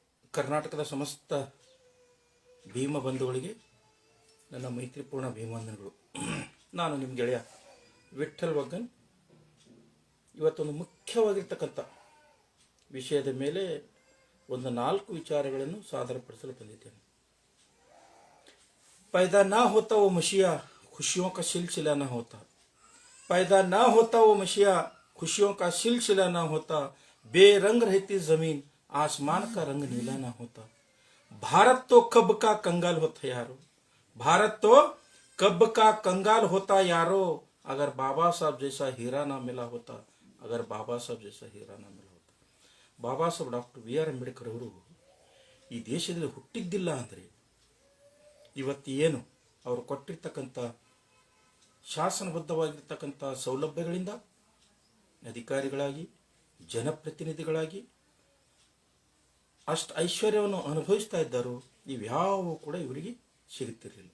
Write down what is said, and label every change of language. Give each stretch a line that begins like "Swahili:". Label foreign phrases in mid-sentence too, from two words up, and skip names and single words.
Kannada: ಕರ್ನಾಟಕದ ಸಮಸ್ತ ಭೀಮ ಬಂಧುಗಳಿಗೆ ನನ್ನ ಮೈತ್ರಿಪೂರ್ಣ ಭೀಮವಂದನೆಗಳು. ನಾನು ನಿಮ್ಮ ಗೆಳೆಯ ವಿಠ್ಠಲ್ ವಗ್ಗನ್. ಇವತ್ತೊಂದು ಮುಖ್ಯವಾಗಿರ್ತಕ್ಕಂಥ ವಿಷಯದ ಮೇಲೆ ಒಂದು 4 ವಿಚಾರಗಳನ್ನು ಸಾದರಪಡಿಸಲು ಬಂದಿದ್ದೇನೆ.
Hindi: पैदा ना होता वो मसीहा खुशियों का सिलसिला ना होता, पैदा ना होता वो मसीहा खुशियों का सिलसिला ना होता, बेरंग रहती जमीन आसमान का रंग नीला ना होता, भारत तो कब का कंगाल होता यारो, भारत तो कब का कंगाल होता यारो, अगर बाबा साहब जैसा हीरा ना मिला होता, अगर बाबा साहब जैसा हीरा ना मिला होता.
Kannada: ಬಾಬಾ ಸಾಹೇಬ್ ಡಾಕ್ಟರ್ ಬಿ ಆರ್ ಅಂಬೇಡ್ಕರ್ ಅವರು ಈ ದೇಶದಲ್ಲಿ ಹುಟ್ಟಿದ್ದಿಲ್ಲ ಅಂದರೆ ಇವತ್ತು ಏನು ಅವರು ಕೊಟ್ಟಿರ್ತಕ್ಕಂಥ ಶಾಸನಬದ್ಧವಾಗಿರ್ತಕ್ಕಂಥ ಸೌಲಭ್ಯಗಳಿಂದ ಅಧಿಕಾರಿಗಳಾಗಿ ಜನಪ್ರತಿನಿಧಿಗಳಾಗಿ ಅಷ್ಟು ಐಶ್ವರ್ಯವನ್ನು ಅನುಭವಿಸ್ತಾ ಇದ್ದಾರೋ ಇವ್ಯಾವು ಕೂಡ ಇವರಿಗೆ ಸಿಗುತ್ತಿರಲಿಲ್ಲ.